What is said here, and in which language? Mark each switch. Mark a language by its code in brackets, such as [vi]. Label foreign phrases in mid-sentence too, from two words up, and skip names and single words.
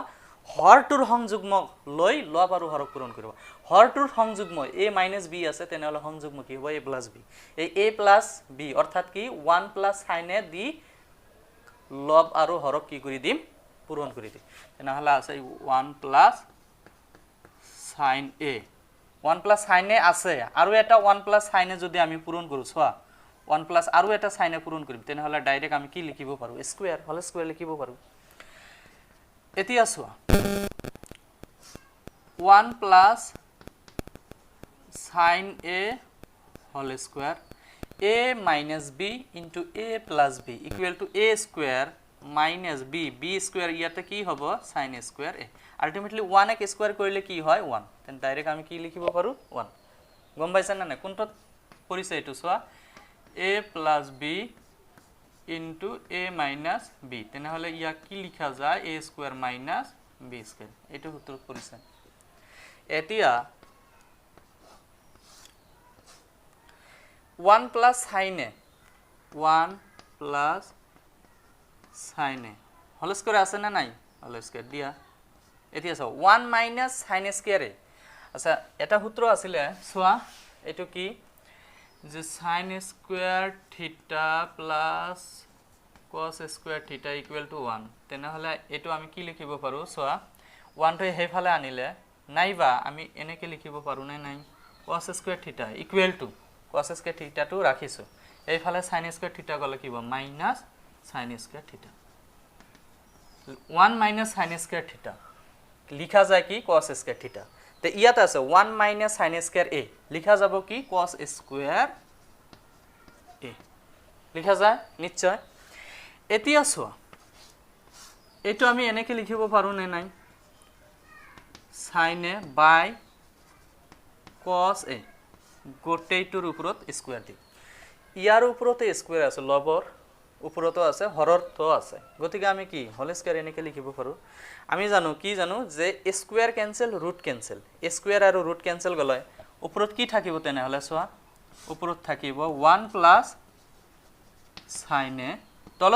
[as] হৰটোৰ সংযুগ্ম লৈ লব আৰু হৰক পূৰণ কৰিব হৰটোৰ সংযুগ্ম [en] a minus b [as] আছে তেনেহলে সংযুগ্ম কি হ'ব [en] a plus b [as] এই [en] a plus b [as] অৰ্থাৎ কি [en] 1 plus sin a [as] দি লব আৰু হৰক কি কৰি দিম পূৰণ কৰি দিম তেনেহলে আছে [en] 1 plus sin a 1 plus sin a [as] আছে আৰু এটা [en] 1 plus sin a [as] যদি আমি পূৰণ কৰো চোৱা [en] 1 plus [as] আৰু এটা [en] sin a [as] পূৰণ কৰিম তেনেহলে ডাইৰেক্ট আমি কি লিখিব পাৰো স্কয়াৰ হল স্কয়াৰ লিখিব পাৰো এতিয়া চোৱা [en] 1 plus sin a whole square a minus b into a plus b equal to a square minus b b square [as] ইয়াতে কি হ'ব [en] sin a square a ultimately 1 a square [as] কৰিলে কি হয় 1 তেন ডাইৰেক্ট আমি কি লিখিব পাৰো 1 গম পাইছা না কোনটো পৰিছে এটো চোৱা [en] a plus b into a minus b [as] তেনেহলে ইয়া কি লিখা যায় [en] a square minus b square [as] এটো সূত্ৰত পৰিছে এতিয়া [en] 1 plus sin a 1 plus sin a whole square [as] আছে না নাই [en] whole square [as] দিয়া এতিয়া চাও [en] 1 minus sin a square a [as] আচ্ছা এটা সূত্র আছিল সোয়া এটো কি যে [en] sin a square theta plus cos a square theta equal to 1 [as] তেনেহলে এটো আমি কি লিখিব পাৰো সোয়া 1 টো হেফালে আনিলে নাইবা আমি এনেকে লিখিব পাৰো নাই [en] cos a square theta equal to cos square theta [as] to রাখিছো এইফালে [en] sin square theta [as] গলে কি হ'ব [en] minus sin square theta 1 minus sin square theta [as] লিখা যায় কি [en] cos square theta [as] তে ইয়াত আছে [en] 1 minus sin square a [as] লিখা যাব কি [en] cos square a [as] লিখা যায় নিশ্চয় এতিয়া চোৱা এটো আমি এনেকে লিখিব পাৰো নাই [en] sin a by cos a [as] গোটেইটোৰ ওপৰত স্কয়াৰ দি ইয়াৰ ওপৰতে স্কয়াৰ আছে লবৰ ওপৰতো আছে হৰৰতো আছে গতিকে আমি কি [en] whole square [as] এনেকে লিখিব পাৰো আমি জানো যে [en] square cancel root cancel [as] স্কয়াৰ আৰু [en] root cancel [as] গলে ওপৰত কি থাকিব তেনেহলে চোৱা ওপৰত থাকিব [en] 1 plus sin a [as] তলত